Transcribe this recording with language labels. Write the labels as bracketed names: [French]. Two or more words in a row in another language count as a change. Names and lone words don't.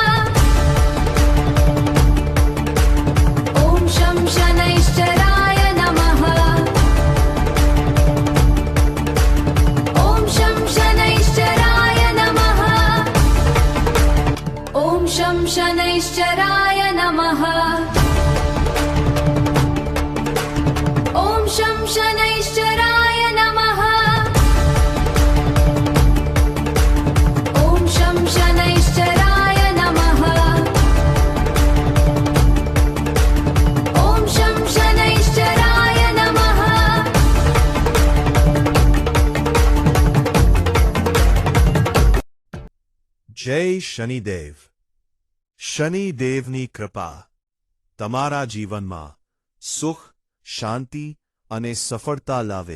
[Sanskrit] ॐ शं शनैश्चराय नमः ॐ शं शनैश्चराय नमः ॐ शं शनैश्चराय नमः ॐ शं शनैश्चराय नमः ॐ शं शनैश्चराय नमः ॐ शं शनैश्चराय नमः [Gujarati] જય શનિદેવ. શનિદેવની કૃપા તમારા જીવનમાં સુખ, શાંતિ અને સફળતા લાવે.